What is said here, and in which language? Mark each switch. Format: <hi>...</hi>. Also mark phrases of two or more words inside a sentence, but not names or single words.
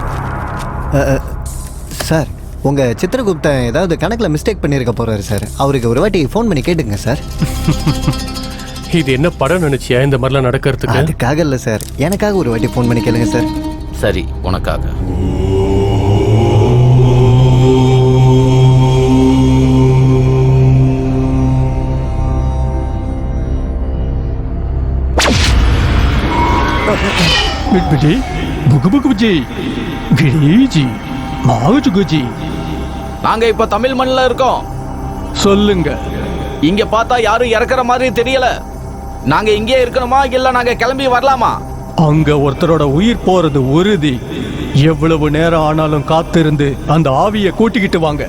<ta>சார், உங்க சித்திரகுப்தன் ஏதாவது கணக்குல மிஸ்டேக் பண்ணிருக்க போறாரு சார். அவருக்கு ஒரு வாட்டி ஃபோன் பண்ணி கேட்டுங்க சார். இது என்ன படம் நினைச்சியா இந்த மாதிரிலாம் நடக்கிறதுக்கு? அதுக்காக இல்ல சார், எனக்காக ஒரு வாட்டி ஃபோன் பண்ணி கேளுங்க சார். சரி, உனக்காக. बिटबिटी बुगबुगजी गिरीजी मागजुगजी. நாங்க இப்ப தமிழ் மண்ணில் இருக்கோம். சொல்லுங்க. இங்க பார்த்தா யாரும் இறக்குற மாதிரி தெரியல. நாங்க இங்கே இருக்கணுமா இல்ல நாங்க கிளம்பி வரலாமா? அங்க ஒருத்தரோட உயிர் போறது உறுதி. எவ்வளவு நேரம் ஆனாலும் காத்திருந்து அந்த ஆவியை கூட்டிக்கிட்டு வாங்க.</ta>